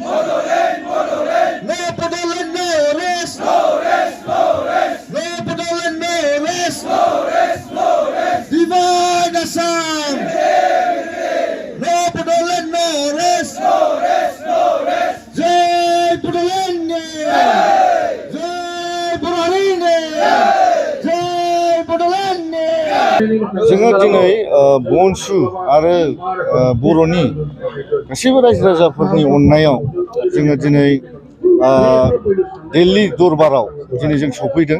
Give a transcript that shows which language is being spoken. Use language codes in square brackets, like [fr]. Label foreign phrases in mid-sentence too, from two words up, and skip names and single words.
[en] No Bodoland, no rest. No Bodoland, no rest. Divide Assam. No Bodoland, no rest. [hi] Jai Bodoland. Jai Bodoland. Jai Bodoland. [brx] जोङो दिनै बनसु आरो बर'नि गासैबो रायजो राजाफोरनि अननायाव जोङो दिनै दिल्ली दरबाराव दिनै जों सफैदों।